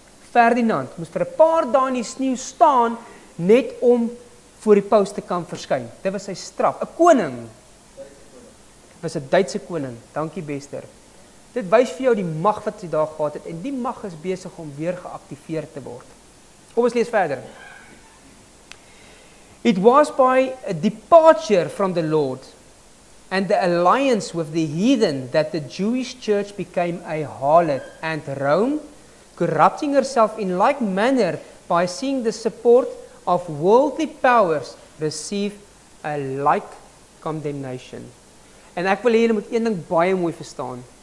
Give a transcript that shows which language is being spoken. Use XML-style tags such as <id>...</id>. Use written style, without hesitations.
<af>Ferdinand moes vir 'n paar dae in die sneeu staan net om voor die paus te kan verskyn. Dit was sy straf. 'n Koning. Dit was 'n Duitse koning. Dankie Bester. Dit wys vir jou die mag wat hy daar gehad het en die mag is besig om weer geaktiveer te word. Kom ons lees verder.</af> <en>It was by a departure from the Lord and the alliance with the heathen that the Jewish church became a harlot, and Rome, corrupting herself in like manner by seeing the support of worldly powers, receive a like condemnation.</en> <af>En ek wil hê julle moet een ding baie mooi verstaan.</af>